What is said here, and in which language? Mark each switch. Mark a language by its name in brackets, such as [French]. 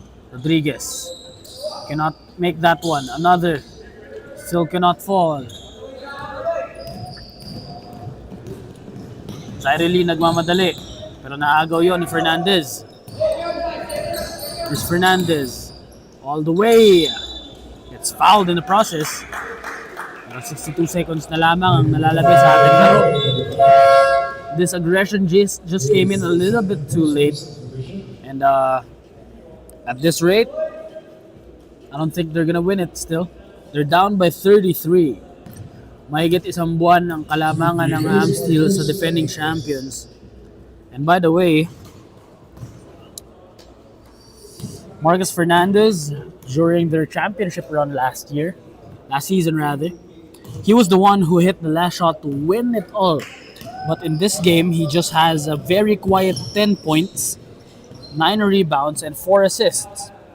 [English] Rodriguez cannot make that one. Another. Still cannot fall. [Filipino] Zaire Lee nagmamadali. Pero naagaw yon ni Fernandez. [English] Here's Fernandez. All the way. Gets fouled in the process. [Filipino] Pero 62 seconds na lamang ang nalalabi sa ating laro. [English] This aggression just came in a little bit too late. And at this rate, I don't think they're gonna win it still. They're down by 33. [Filipino] Mahigit isang buwan ang kalamangan ng Amsteel sa defending champions. [English] And by the way, Marcus Fernandez, during their championship run last season rather, he was the one who hit the last shot to win it all. But in this game, he just has a very quiet 10 points, 9 rebounds, and 4 assists.